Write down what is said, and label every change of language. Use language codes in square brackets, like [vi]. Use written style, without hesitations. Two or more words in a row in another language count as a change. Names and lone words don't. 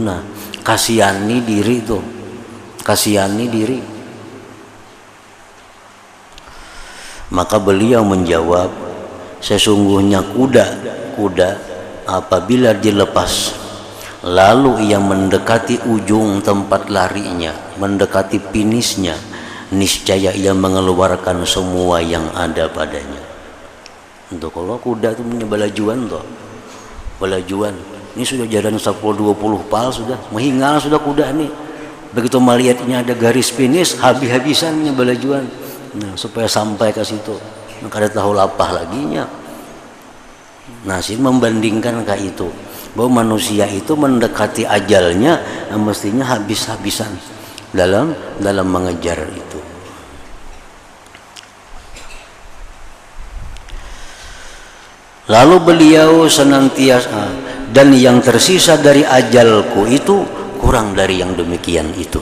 [id] Nah kasihani diri itu, Maka beliau menjawab, sesungguhnya kuda apabila dilepas lalu ia mendekati ujung tempat larinya, mendekati finisnya, niscaya ia mengeluarkan semua yang ada padanya. [bjn] Untuk kalau kuda itu punya balajuan, ini sudah jalan 10-20 pal sudah menghingal sudah kuda nih. [id] Begitu melihatnya ada garis finish, [bjn] habis-habisannya balajuan. Nah, supaya sampai ke situ, kada tahu lapah laginya. [id] Nah, sih membandingkan kayak itu, bahwa manusia itu mendekati ajalnya, mestinya habis-habisan dalam mengejar itu. Lalu beliau senantiasa, dan yang tersisa dari ajalku itu kurang dari yang demikian itu.